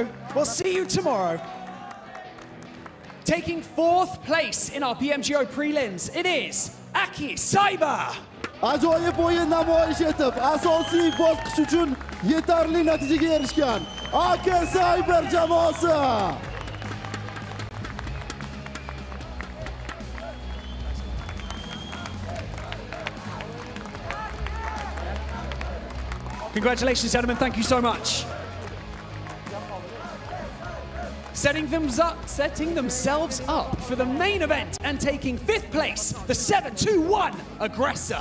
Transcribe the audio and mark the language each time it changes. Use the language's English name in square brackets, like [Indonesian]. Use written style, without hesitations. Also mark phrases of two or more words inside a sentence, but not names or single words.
[English] We'll see you tomorrow. Taking 4th place in our PMGO Prelims, it is Aki Cyber. [Uzbek] Ajoyib o'yin namoyish etib, asosiy bosqich uchun yetarli natijaga erishgan Aki Cyber jamoasi. [English] Congratulations, gentlemen. Thank you so much. Setting themselves up for the main event and taking 5th place, the 7-2-1 Aggressor.